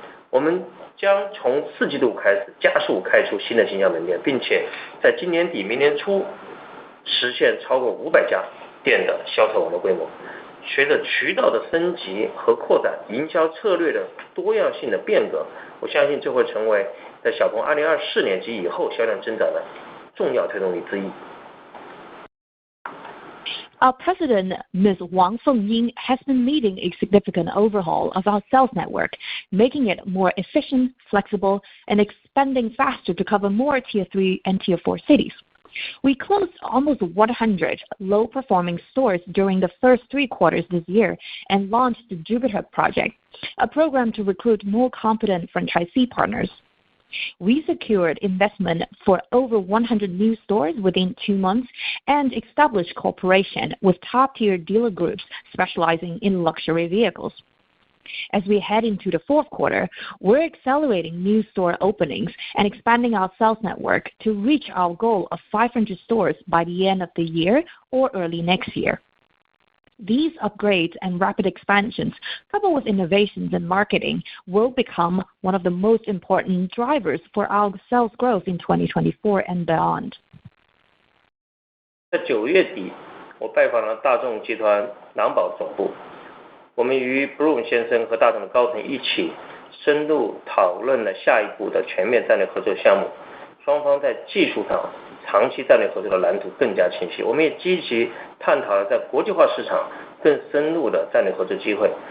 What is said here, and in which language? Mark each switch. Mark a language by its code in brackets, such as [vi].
[zh] 我们将从4季度开始加速开出新的经销门店，并且在今年底、明年初实现超过500家店的销售网络规模。随着渠道的升级和扩展，营销策略的多样性的变革，我相信这会成为在小鹏2024年及以后销量增长的重要推动力之一。 [en] Our president, Ms. Wang Fengying, has been leading a significant overhaul of our sales network, making it more efficient, flexible, and expanding faster to cover more Tier 3 and Tier 4 cities. We closed almost 100 low-performing stores during the first 3 quarters this year and launched the Jupiter Project, a program to recruit more competent franchisee partners. We secured investment for over 100 new stores within 2 months and established cooperation with top-tier dealer groups specializing in luxury vehicles. As we head into the fourth quarter, we're accelerating new store openings and expanding our sales network to reach our goal of 500 stores by the end of the year or early next year. These upgrades and rapid expansions, coupled with innovations in marketing, will become one of the most important drivers for our sales growth in 2024 and beyond. [zh] 在9月底，我拜访了大众集团狼堡总部，我们与 Bloom 先生和大众的高层一起深入讨论了下一步的全面战略合作项目。双方在技术上长期战略合作的蓝图更加清晰，我们也积极探讨了在国际化市场更深入的战略合作机会。